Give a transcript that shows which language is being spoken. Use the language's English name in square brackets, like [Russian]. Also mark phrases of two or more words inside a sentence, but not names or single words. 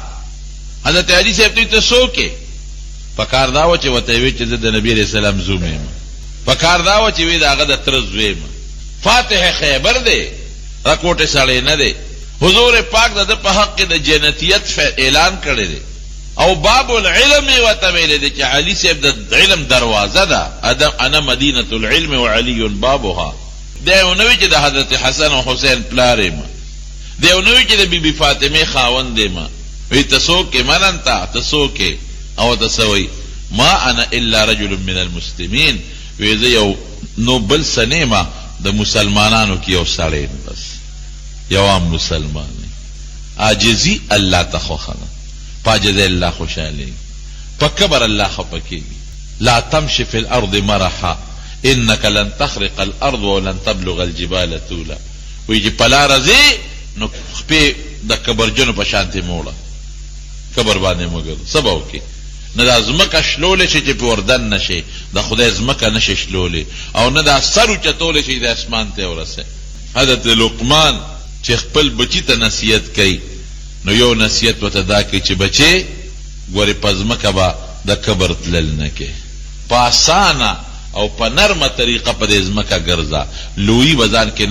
[Pashto] حضرت علی صاحب ته ته څوک یې؟ پکار دا وه چې ورته یې ویل چې زه د نبي [Arabic] علیه السلام [Pashto] زوم یم. پکار دا وه چې وی د هغه د تره زوی یم. فاتح خیبر دی، رکوټې سړی نه دی. حضور پاک د ده په حق کې د جنتیت اعلان کړی دی، او [Arabic] باب العلم [Pashto] یې ورته ویلی دی چې علي صاحب د علم دروازه ده، [Arabic] انا مدینة العلم وعلي بابها. [Pashto] دی ونه وی چې د حضرت حسن او حسین پلار یم، دی ونه وی چې د بی بی فاطمې خاوند یم. وی ته څوک یې؟ [Arabic] من انت؟ [Pashto] ته څوک یې؟ او ته څه وایي؟ [Arabic] ما انا الا رجل من المسلمین، [Pashto] وی زه یو نو بل سنیما د مسلمانانو کې یو سړی بس یو عام مسلمان عاجزی الله ته خوښه ده په عاجزۍ الله خوشحالېږي په کبر الله خفه کېږي [Arabic] لا تمشي في الارض مرحا انك لن تخرق الارض ولن تبلغ الجبال طولا [Pashto] وی چې په لاره ځې نو خپې د کبرجنو په شانتې موړه کبر باندې مه ګرځه څه به وکړې نه دا ځمکه شلولی شي چې پې وردن نه شي د خدای ځمکه نه شي شلولی او نه دا سر اوچتولی شي د اسمان ته ورسئ حضرت لقمان چې خپل بچی ته نصیحت کوي نو یو نصیحت ورته دا کوي چې بچې ګورې په ځمکه به د کبر تلل نه کې په اسانه او په نرمه طریقه په دې ځمکه ګرځه لویي به ځان کې نه